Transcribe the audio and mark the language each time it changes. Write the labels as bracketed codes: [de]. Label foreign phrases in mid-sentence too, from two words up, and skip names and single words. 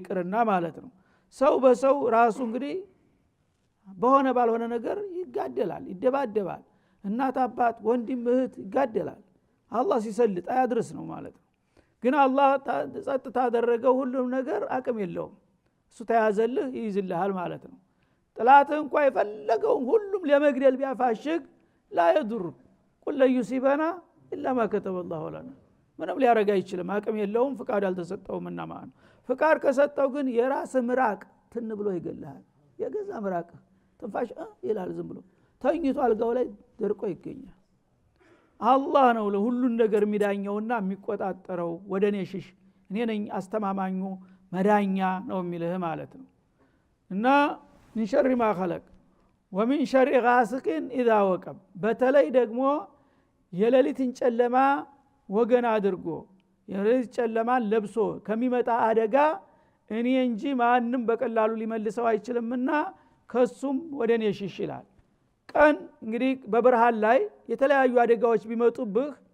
[am] ይቅርና ማለት ነው። ሰው በሰው ራሱ እንግዲህ በሆነ ባልሆነ ነገር ይጋደላል ይደባደባል እናት አባት ወንድም እህት ይጋደላል አላህ ሲሰልጥ አያድርስ ነው ማለት ነው ግን አላህ ጸጥታ አደረገው ሁሉም ነገር አቅም የለውም እሱ ተያዘልህ ይይዝልሃል ማለት ነው ጥላት እንኳን የፈለገውን ሁሉም ለመግደል ቢያፋሽግ [ar] لا يضر قل لا يصيبنا الا ما كتب الله لنا [am] ምንም ሊያረጋ አይችልም አቅም የለውም ፍቃድ አልተሰጠውምና ማለት ነው ፍቃድ ከሰጠው ግን የራስ ምራቅ ትን ብሎ ይገላል የገዛ ምራቅ ትንፋሽ ይላል ዝም ብሎ ተኝቶ አልጋው ላይ ደርቆ ይገኛል አላህ ነው ለሁሉን ነገር የሚዳኘውና የሚቆጣጠረው ወደኔ ሽሽ እኔ ነኝ አስተማማኙ መዳኛ ነው የሚልህ ማለት ነው እና [ar] من شر ما خلق ومن شر غاسق اذا وقب [am] በተለይ ደግሞ የሌሊትን ጨለማ ወገን አድርጎ የሌሊት ጨለማን ለብሶ ከሚመጣ አደጋ እኔ እንጂ ማንንም በቀላሉ ሊመልሰው አይችልምና ከሱም ወደኔ ሽሽ ይላል ቀን እንግዲህ በብርሃን ላይ የተለያዩ አደጋዎች ቢመጡብህ